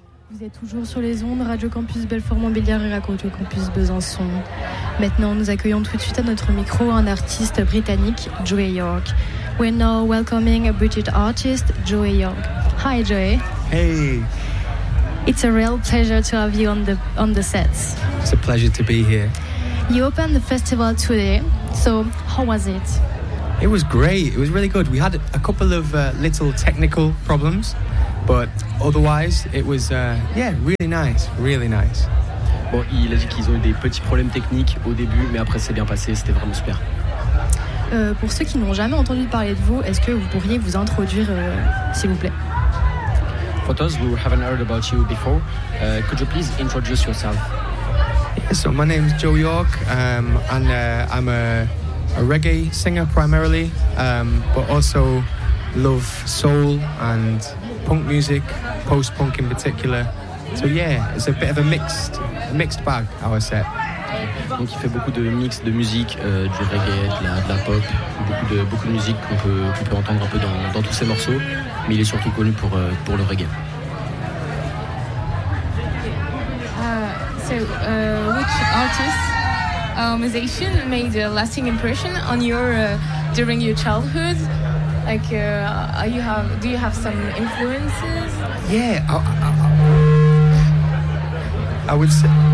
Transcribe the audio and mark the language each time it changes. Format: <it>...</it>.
<fr>Vous êtes toujours sur les ondes, Radio Campus Belfort-Montbéliard et Radio Campus Besançon. Maintenant, nous accueillons tout de suite à notre micro un artiste britannique, Joey York.</fr> <en>We're now welcoming a British artist, Joey York. Hi, Joey. Hey. It's a real pleasure to have you on the sets. It's a pleasure to be here. You opened the festival today, so how was it? It was great. It was really good. We had a couple of little technical problems, but otherwise, it was really nice. Really nice.</en> <fr>Bon, il a dit qu'ils ont eu des petits problèmes techniques au début, mais après c'est bien passé. C'était vraiment super. Pour ceux qui n'ont jamais entendu parler de vous, est-ce que vous pourriez vous introduire, s'il vous plaît?</fr> <en>For those who haven't heard about you before, could you please introduce yourself? Yeah, so my name is Joe York, and I'm a reggae singer primarily, but also love soul and punk music, post-punk in particular. So yeah, it's a bit of a mixed bag, our set.</en> <fr>Donc il fait beaucoup de mix de musique, du reggae, de la pop, beaucoup de musique qu'on peut entendre un peu dans tous ses morceaux, mais il est surtout connu pour le reggae.</fr> <en>Which artist or musician made a lasting impression on during your childhood? Like, do you have some influences? Yeah, I would say.</en>